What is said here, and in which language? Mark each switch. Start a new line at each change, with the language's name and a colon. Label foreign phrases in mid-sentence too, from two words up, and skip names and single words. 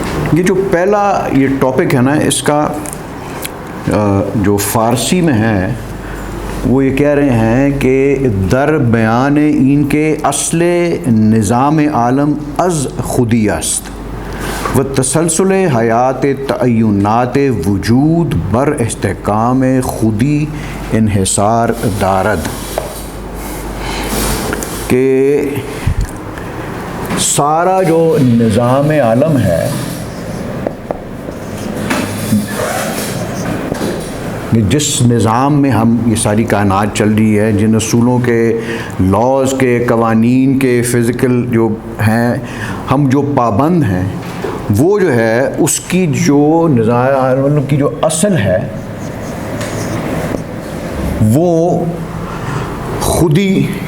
Urdu: یہ جو پہلا یہ ٹاپک ہے نا، اس کا جو فارسی میں ہے وہ یہ کہہ رہے ہیں کہ
Persian: در بیان این کے اصل نظام عالم از خودی است و تسلسل حیات تعینات وجود بر استحکام خودی انحصار دارد،
Urdu: کہ سارا جو نظام عالم ہے، جس نظام میں ہم یہ ساری کائنات چل رہی ہے، جن اصولوں کے، لاز کے، قوانین کے، فزیکل جو ہیں، ہم جو پابند ہیں، وہ جو ہے اس کی جو نظام عالم کی جو اصل ہے وہ خودی